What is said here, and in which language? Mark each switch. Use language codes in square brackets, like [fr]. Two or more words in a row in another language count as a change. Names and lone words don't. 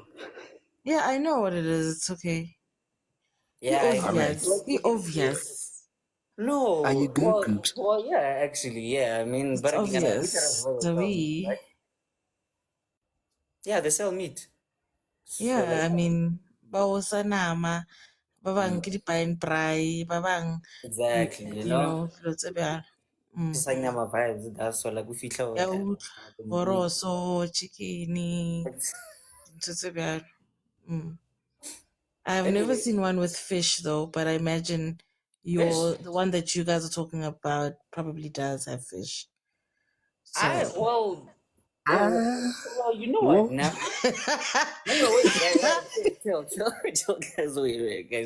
[en] yeah, I know what it is. It's okay. The Yeah, All right. obvious. The obvious. Are you no, good, groups? well, yeah, actually, yeah. I mean, It's but again, I beat her as obvious. well as So well, right? we, Yeah, they sell meat. So, like, yeah, I mean, [nso] bawo sa nama, babang mm, ke dipain prai, babang, [en] exactly, you you know, know, [nso] dilo tse bjalo. Mm. [en] just like my vibes. That's so, like, we feel Ya like, [nso] utlwa, boroso, chickeny, dintho tse bjalo. [en] Mm. I've never anyway, seen one with fish though, but I imagine fish. the one that you guys are talking about probably does have fish. I So Ah, you know what no. now? No, no, wait, guys, chill, guys, wait, guys.